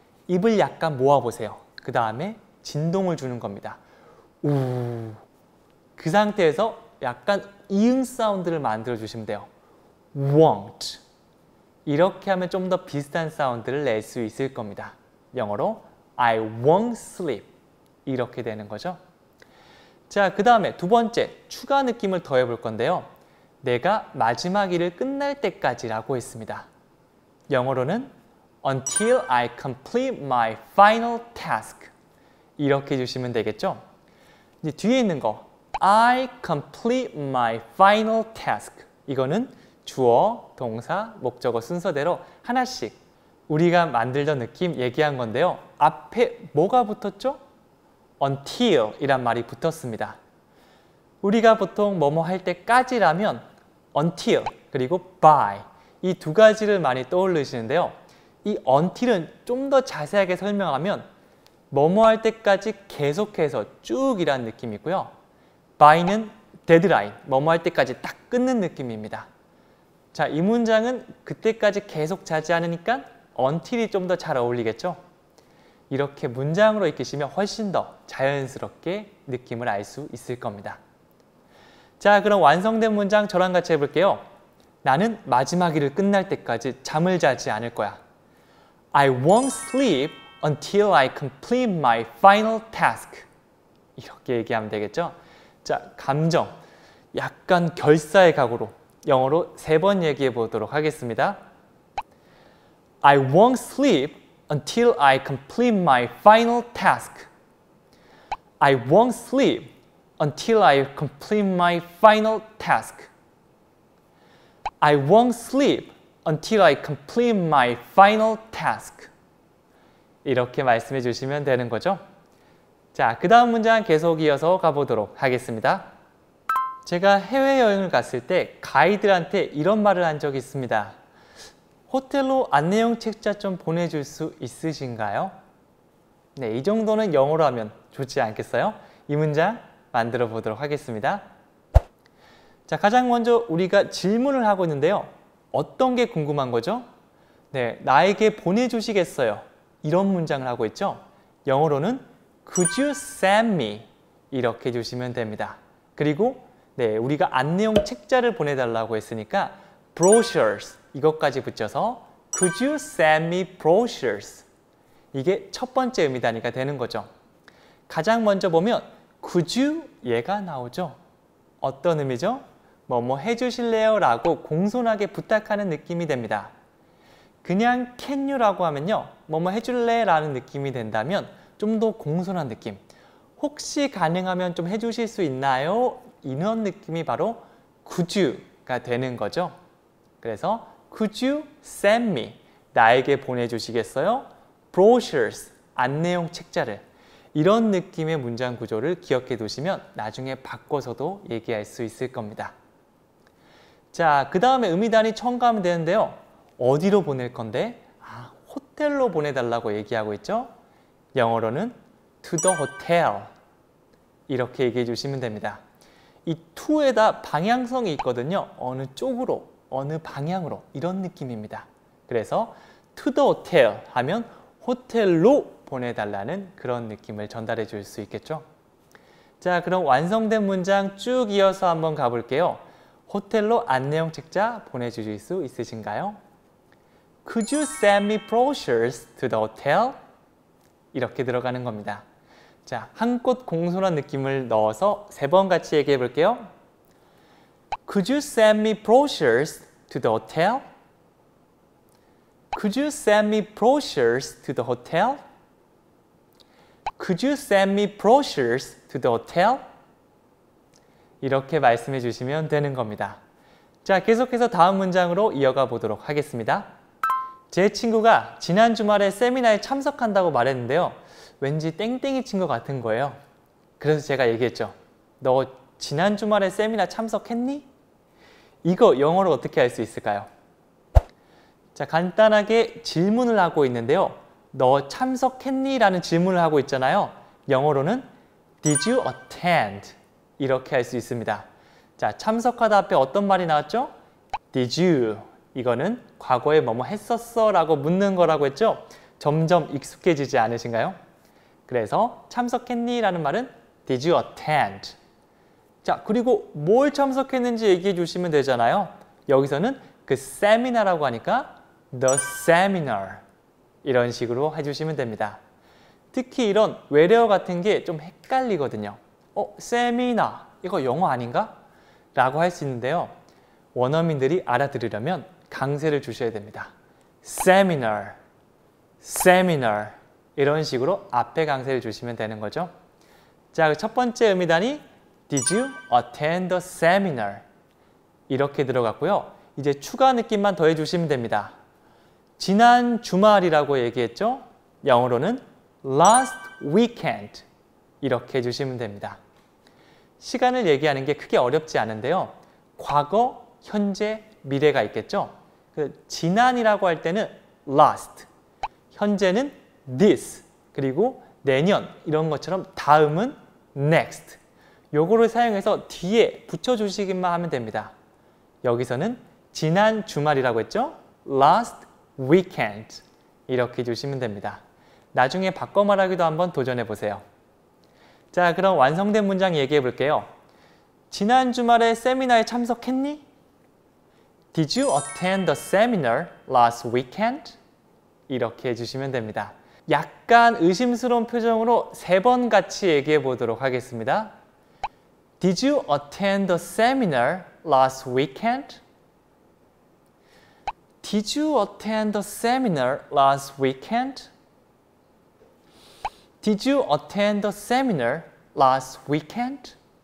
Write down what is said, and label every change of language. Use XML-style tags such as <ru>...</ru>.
<ko>입을 약간 모아보세요. 그 다음에 진동을 주는 겁니다. 우. 그 상태에서 약간 이응 사운드를 만들어 주시면 돼요.</ko> <en>won't.</en> <ko>이렇게 하면 좀 더 비슷한 사운드를 낼 수 있을 겁니다. 영어로</ko> <en>I won't sleep.</en> <ko>이렇게 되는 거죠. 자, 그 다음에 두 번째 추가 느낌을 더해 볼 건데요. 내가 마지막 일을 끝날 때까지라고 했습니다. 영어로는</ko> <en>Until I complete my final task.</en> <ko>이렇게 해주시면 되겠죠. 이제 뒤에 있는 거</ko> <en>I complete my final task.</en> <ko>이거는 주어, 동사, 목적어 순서대로 하나씩 우리가 만들던 느낌 얘기한 건데요. 앞에 뭐가 붙었죠? Until 이란 말이 붙었습니다. 우리가 보통 뭐뭐 할 때까지라면 Until 그리고 by 이 두 가지를 많이 떠올리시는데요. 이 until은 좀 더 자세하게 설명하면 뭐뭐 할 때까지 계속해서 쭉이란 느낌이고요. by는 데드라인, 뭐뭐 할 때까지 딱 끊는 느낌입니다. 자, 이 문장은 그때까지 계속 자지 않으니까 until이 좀 더 잘 어울리겠죠? 이렇게 문장으로 익히시면 훨씬 더 자연스럽게 느낌을 알 수 있을 겁니다. 자, 그럼 완성된 문장 저랑 같이 해볼게요. 나는 마지막 일을 끝날 때까지 잠을 자지 않을 거야.</ko> <en>I won't sleep until I complete my final task.</en> <ko>이렇게 얘기하면 되겠죠? 자, 감정, 약간 결사의 각오로 영어로 3번 얘기해 보도록 하겠습니다.</ko> <en>I won't sleep until I complete my final task. I won't sleep until I complete my final task. I won't sleep until I complete my final task.</en> <ko>이렇게 말씀해 주시면 되는 거죠. 자, 그 다음 문장 계속 이어서 가보도록 하겠습니다. 제가 해외여행을 갔을 때 가이드한테 이런 말을 한 적이 있습니다. 호텔로 안내용 책자 좀 보내줄 수 있으신가요? 네, 이 정도는 영어로 하면 좋지 않겠어요? 이 문장 만들어 보도록 하겠습니다. 자, 가장 먼저 우리가 질문을 하고 있는데요. 어떤 게 궁금한 거죠? 네, 나에게 보내주시겠어요? 이런 문장을 하고 있죠. 영어로는</ko> <en>Could you send me?</en> <ko>이렇게 해주시면 됩니다. 그리고 네, 우리가 안내용 책자를 보내달라고 했으니까 brochures 이것까지 붙여서</ko> <en>Could you send me brochures?</en> <ko>이게 첫 번째 의미 단위가 되는 거죠. 가장 먼저 보면 Could you? 얘가 나오죠. 어떤 의미죠? 뭐뭐 해주실래요? 라고 공손하게 부탁하는 느낌이 됩니다. 그냥 can you라고 하면요. 뭐뭐 해줄래? 라는 느낌이 된다면 좀 더 공손한 느낌. 혹시 가능하면 좀 해주실 수 있나요? 이런 느낌이 바로 could you가 되는 거죠. 그래서</ko> <en>could you send me?</en> <ko>나에게 보내주시겠어요? brochures, 안내용 책자를. 이런 느낌의 문장 구조를 기억해 두시면 나중에 바꿔서도 얘기할 수 있을 겁니다. 자, 그 다음에 의미 단위 첨가하면 되는데요. 어디로 보낼 건데? 호텔로 보내달라고 얘기하고 있죠? 영어로는</ko> <en>to the hotel</en> <ko>이렇게 얘기해 주시면 됩니다. 이 to에다 방향성이 있거든요. 어느 쪽으로, 어느 방향으로 이런 느낌입니다. 그래서</ko> <en>to the hotel</en> <ko>하면 호텔로 보내달라는 그런 느낌을 전달해 줄 수 있겠죠. 자, 그럼 완성된 문장 쭉 이어서 한번 가볼게요. 호텔로 안내용 책자 보내주실 수 있으신가요?</ko> <en>Could you send me brochures to the hotel?</en> <ko>이렇게 들어가는 겁니다. 자, 한꽃 공손한 느낌을 넣어서 3번 같이 얘기해 볼게요.</ko> <en>Could you send me brochures to the hotel? Could you send me brochures to the hotel? Could you send me brochures to the hotel?</en> <ko>이렇게 말씀해 주시면 되는 겁니다. 자, 계속해서 다음 문장으로 이어가 보도록 하겠습니다. 제 친구가 지난 주말에 세미나에 참석한다고 말했는데요. 왠지 땡땡이 친 것 같은 거예요. 그래서 제가 얘기했죠. 너 지난 주말에 세미나 참석했니? 이거 영어로 어떻게 할 수 있을까요? 자, 간단하게 질문을 하고 있는데요. 너 참석했니? 라는 질문을 하고 있잖아요.</ko> <en>영어로는 Did you attend?</en> <ko>이렇게 할 수 있습니다. 자, 참석하다 앞에 어떤 말이 나왔죠?</ko> <en>Did you?</en> <ko>이거는 과거에 뭐뭐 했었어? 라고 묻는 거라고 했죠? 점점 익숙해지지 않으신가요? 그래서 참석했니? 라는 말은</ko> <en>Did you attend?</en> <ko>자, 그리고 뭘 참석했는지 얘기해 주시면 되잖아요. 여기서는 그 세미나라고 하니까</ko> <en>The seminar</en> <ko>이런 식으로 해주시면 됩니다. 특히 이런 외래어 같은 게 좀 헷갈리거든요. 세미나 이거 영어 아닌가? 라고 할 수 있는데요. 원어민들이 알아들으려면 강세를 주셔야 됩니다. seminar, seminar 이런 식으로 앞에 강세를 주시면 되는 거죠. 자, 첫 번째 의미단이</ko> <en>Did you attend the seminar?</en> <ko>이렇게 들어갔고요. 이제 추가 느낌만 더해 주시면 됩니다. 지난 주말이라고 얘기했죠? 영어로는</ko> <en>last weekend</en> <ko>이렇게 해주시면 됩니다. 시간을 얘기하는 게 크게 어렵지 않은데요. 과거, 현재, 미래가 있겠죠? 지난이라고 할 때는 last, 현재는 this, 그리고 내년 이런 것처럼 다음은 next. 요거를 사용해서 뒤에 붙여주시기만 하면 됩니다. 여기서는 지난 주말이라고 했죠?</ko> <en>last weekend</en> <ko>이렇게 해주시면 됩니다. 나중에 바꿔 말하기도 한번 도전해 보세요. 자, 그럼 완성된 문장 얘기해 볼게요. 지난 주말에 세미나에 참석했니?</ko> <en>Did you attend the seminar last weekend?</en> <ko>이렇게 해주시면 됩니다. 약간 의심스러운 표정으로 3번 같이 얘기해 보도록 하겠습니다.</ko> <en>Did you attend the seminar last weekend? Did you attend the seminar last weekend? Did you attend the seminar last weekend?</en>